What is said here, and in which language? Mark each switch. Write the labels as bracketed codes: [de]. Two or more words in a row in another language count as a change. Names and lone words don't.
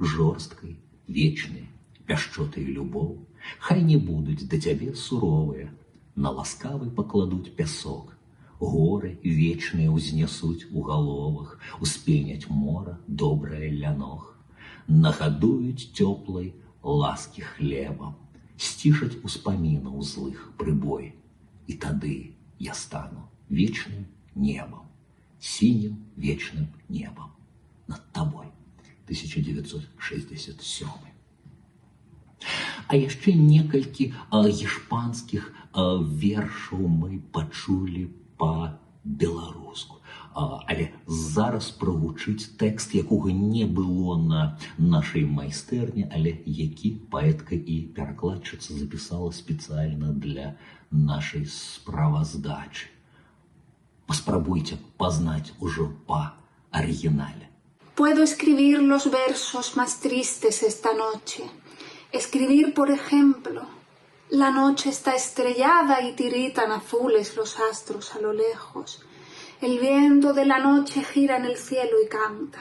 [be] жорсткай, вечнай, пяшчоты і любоў, хай не будуць да цябе суровыя, на ласкавы пакладуць пясок, горы вечныя ўзнясуць у галовах, успеняць мора добрае ля ног, нагадуюць цёплай ласкі хлебам, сцішаць успамінаў злых прыбой, і тады я стану вечным небом, [ru] синим вечным небом над тобой. [be] 1967. А яшчэ некалькі гішпанскіх вершаў мы пачулі па-беларуску. Але зараз прагучыць тэкст, якога не было на нашай майстэрні, але які паэтка і перакладчыца запісала спецыяльна для нашай справаздачы. Паспрабуйце пазнаць ужо па арыгінале. [es] Puedo escribir los versos más tristes esta noche. Escribir, por ejemplo, la noche está estrellada y tiritan azules los astros a lo lejos. El viento de la noche gira en el cielo y canta.